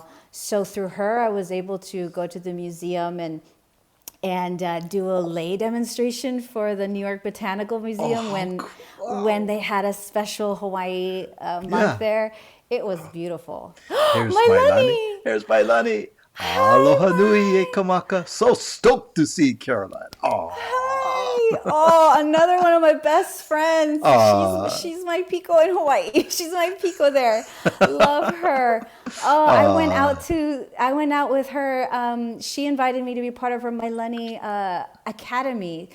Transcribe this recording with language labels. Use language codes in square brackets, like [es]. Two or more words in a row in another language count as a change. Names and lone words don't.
[en] So through her, I was able to go to the museum and do a lei demonstration for the New York Botanical Museum when they had a special Hawaii month there. It was beautiful. Here's Mailani. [haw] Here's Mailani. Aloha nui e kamaka. [en] So stoked to see Caroline. Oh, another one of my best friends. She's my Pico in Hawaii. She's my Pico there. Love her. I went out with her. She invited me to be part of her Mailani Academy.